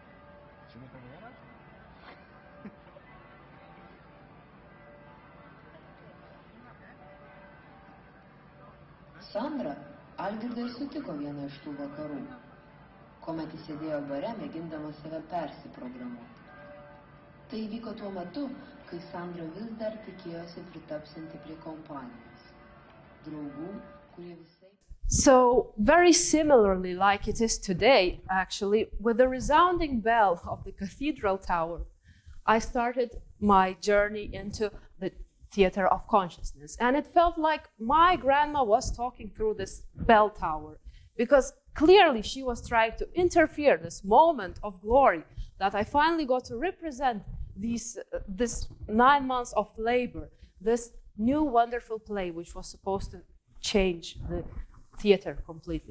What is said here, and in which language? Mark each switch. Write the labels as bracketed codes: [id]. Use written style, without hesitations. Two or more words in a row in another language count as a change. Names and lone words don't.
[lt] Sandra Algirdą ir sutiko vieną iš tų vakarų, kuomet jis sėdėjo bare, mėgindamas save persiprogramuoti. Tai įvyko tuo metu, kai Sandra vis dar tikėjosi pritapsinti prie kompanijos. Draugų, kurie visai... [en] So, very similarly like it is today, actually, with the resounding bell of the cathedral tower, I started my journey into the theater of consciousness. And it felt like my grandma was talking through this bell tower, because clearly she was trying to interfere this moment of glory that I finally got to represent this 9 months of labor, this new wonderful play which was supposed to change the theater completely.